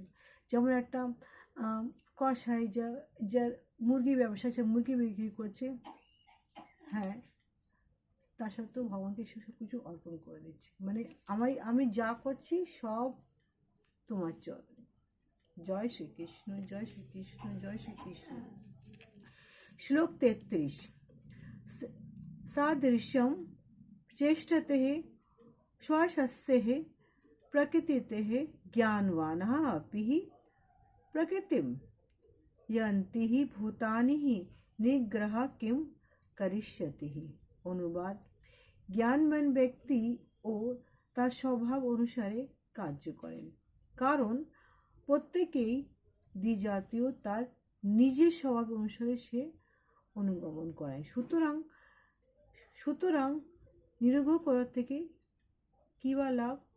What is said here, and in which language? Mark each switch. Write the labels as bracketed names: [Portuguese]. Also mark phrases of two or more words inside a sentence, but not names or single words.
[Bangla] যেমন একটা কসাই যার মুরগি ব্যবসা, সে মুরগি বিক্রি করছে, হ্যাঁ, তার সত্ত্বেও ভগবানকে সে সব কিছু অর্পণ করে দিচ্ছে, মানে আমি যা করছি সব তোমার চরণে। জয় শ্রীকৃষ্ণ, জয় শ্রীকৃষ্ণ, জয় শ্রীকৃষ্ণ। শ্লোক 33। [Sanskrit] সাদৃশ্যম चेष्टते श्वासस्य प्रकृतिः ज्ञानवानः अपि प्रकृतिं यन्ति भूतानि निग्रह किं करिष्यति। [Bangla] অনুবাদ, জ্ঞানবান ব্যক্তি ও তার স্বভাব অনুসারে কার্য করেন, কারণ প্রত্যেকেই দ্বিজাতীয়, তার নিজের স্বভাব অনুসারে সে অনুগমন করেন। সুতরাং নিরগ্রহ করার থেকে কি বা লাভ?